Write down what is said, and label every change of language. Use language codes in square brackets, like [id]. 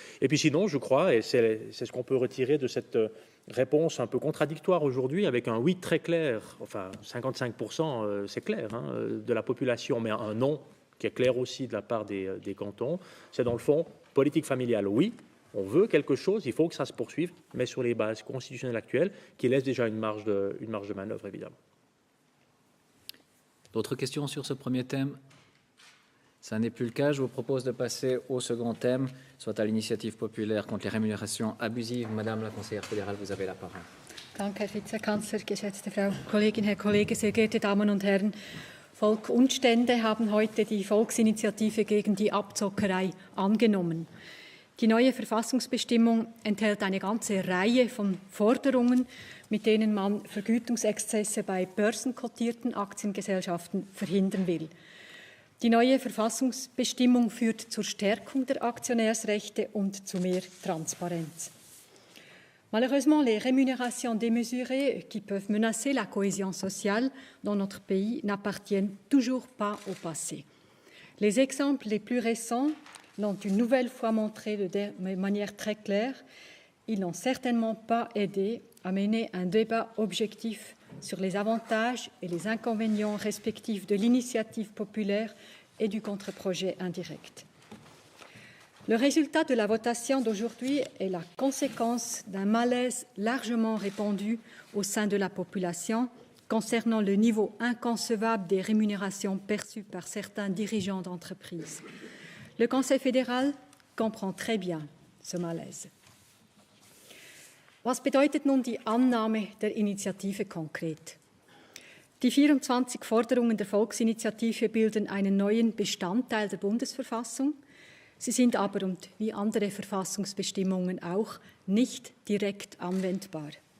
[fr] Et puis sinon, je crois, et c'est ce qu'on peut retirer de cette réponse un peu contradictoire aujourd'hui, avec un oui très clair, enfin 55%, c'est clair, de la population, mais un non qui est clair aussi de la part des cantons, c'est dans le fond, politique familiale, oui, on veut quelque chose, il faut que ça se poursuive, mais sur les bases constitutionnelles actuelles, qui laissent déjà une marge de manœuvre, évidemment. D'autres questions sur ce premier thème? Ça n'est plus le cas. Je vous propose de passer au second thème, soit à l'initiative populaire contre les rémunérations abusives. Madame la conseillère fédérale, vous avez la parole. [de] Danke, Herr Vizekanzler, geschätzte Frau Kollegin, Herr Kollege, sehr geehrte Damen und Herren. Volk und Stände haben heute die Volksinitiative gegen die Abzockerei angenommen. Die neue Verfassungsbestimmung enthält eine ganze Reihe von Forderungen, mit denen man Vergütungsexzesse bei börsenkotierten Aktiengesellschaften verhindern will. Die neue Verfassungsbestimmung führt zur Stärkung der Aktionärsrechte und zu mehr Transparenz. [fr] Malheureusement, les rémunérations démesurées qui peuvent menacer la cohésion sociale dans notre pays n'appartiennent toujours pas au passé. Les exemples les plus récents l'ont une nouvelle fois montré de manière très claire. Ils n'ont certainement pas aidé à mener un débat objectif sur les avantages et les inconvénients respectifs de l'initiative populaire et du contre-projet indirect. Le résultat de la votation d'aujourd'hui est la conséquence d'un malaise largement répandu au sein de la population concernant le niveau inconcevable des rémunérations perçues par certains dirigeants d'entreprises. Le Conseil fédéral comprend très bien ce malaise. [de] Was bedeutet nun die Annahme der Initiative konkret? Die 24 Forderungen der Volksinitiative bilden einen neuen Bestandteil der Bundesverfassung. Sie sind aber, und wie andere Verfassungsbestimmungen auch, nicht direkt anwendbar.